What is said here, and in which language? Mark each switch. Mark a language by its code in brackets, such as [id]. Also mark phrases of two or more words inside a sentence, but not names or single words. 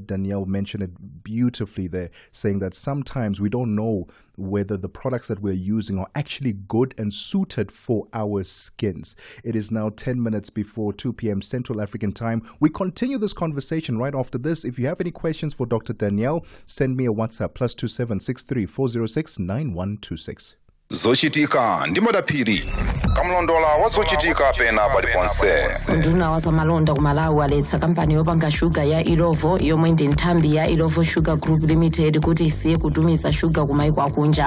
[en] Danielle mentioned it beautifully there, saying that sometimes we don't know whether the products that we're using are actually good and suited for our skins. It is now 10 minutes before 2 p.m. Central African time. We continue this conversation right after this. If you have any questions for Dr. Danielle, send me a WhatsApp, +2763 406 9126. [ny] zochitika ndi madaphiri kamlondola wa zochitika pena paliponse. Nduna wa zamalonda ku Malawi aletsa kampani yopanga shuga ya Ilovo yomwe ndi nthambi ya Ilovo Sugar Group Limited kuti isiye kutumiza shuga ku maiko akunja.